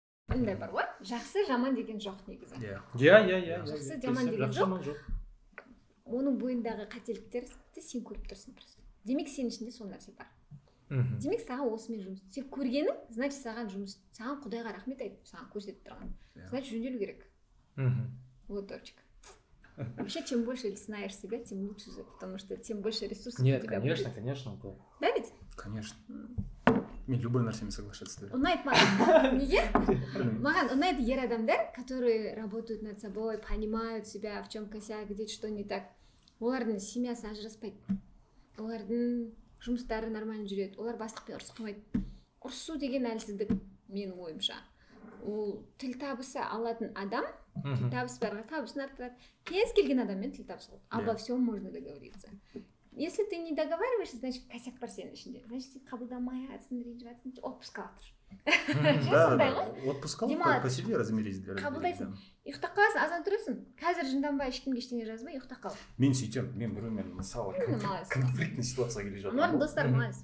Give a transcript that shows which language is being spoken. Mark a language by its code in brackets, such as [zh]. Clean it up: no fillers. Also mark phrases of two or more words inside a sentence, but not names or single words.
[kk] мындай бар ғой, жақсы жаман деген жоқ негізі. иә Жақсы, жаман деген жоқ. Оның бойындағы қателіктерді сен көріп тұрсың просто. Демек сенің ішінде сол нәрсе бар. Демек саған осымен жұмыс. Сен көргенің, значит саған жұмыс. Саған Құдайға рахмет айт, саған көрсетіп тұрған. Значит жөнделу керек. [ru] Вот точка. Вообще, чем больше знаешь себя, тем лучше же, потому что тем больше ресурсов у тебя будет. Нет, конечно. Да ведь? Конечно. [kk] Мен любой нәрсемен соглашаться. Ұнайды маған. Неге? Маған ұнайды ер адамдар, [ru] которые работают над собой, понимают себя, в чем косяк, где что не так. [kk] Олардың семьясы ажыраспайды. Олардың жұмыстары нормально жүреді. Олар бастықпен ұрысқымайды. Ұрысу деген әлсіздік менің ойымша. Ол тіл табысы алатын адам, тіл табысы барға табысын арттырады. Кез келген адаммен тіл табысы болады. [ru] Обо всем можно договориться. Если ты не договариваешься, значит косяк [kk] бар сенің ішінде. Значит, сен қабылдамай жатсың, ренжіп жатсың, отпуск алып тұр. [ru] Да, отпуск алып, посиди, размирись. [kk] Қабылдайсың. Ұйықтап қаласың, азан тұрасың. Қазір жынданбай ешкімге ештеңе жазбай ұйықтап қал. Мен сөйтемін, мен біреумен мысалы конфликтный ситуацияға келе жатырмын. Олардың достары молодец.